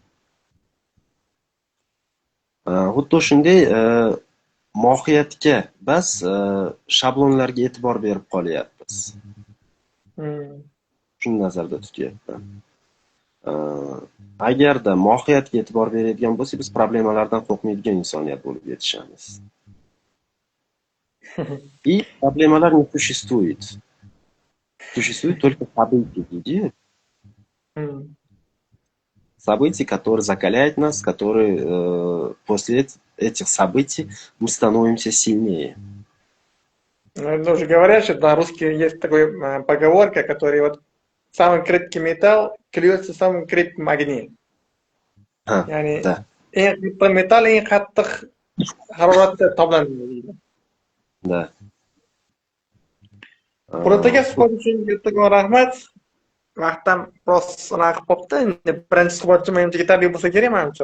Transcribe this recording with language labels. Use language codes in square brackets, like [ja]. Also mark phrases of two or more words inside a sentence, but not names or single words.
[uz] Xuddi shunday mohiyatga bas shablonlarga e'tibor berib qolyapmiz. Shuni nazarda tutyapman. Agarda mohiyatga e'tibor beradigan bo'lsak, biz problemalardan qo'rqmaydigan insoniyat bo'lib yetishamiz. [ru] И проблемалар не существует. Существует только события, видите? События, которые закаляют нас, которые после этих событий мы становимся сильнее. Уже говорят, что на русский есть такой поговорка, который вот самый крепкий металл клюется в самом крепком огне. [uz] Yani eng qattiq metall eng qattiq haroratda toblanadi deydi. Da. Qur'onga suhbat uchun katta rahmat. Vaqtdan biroz anaqa qilibdi. Endi birinchi suhbatchi menimcha yetarli bo'lsa kerak menimcha.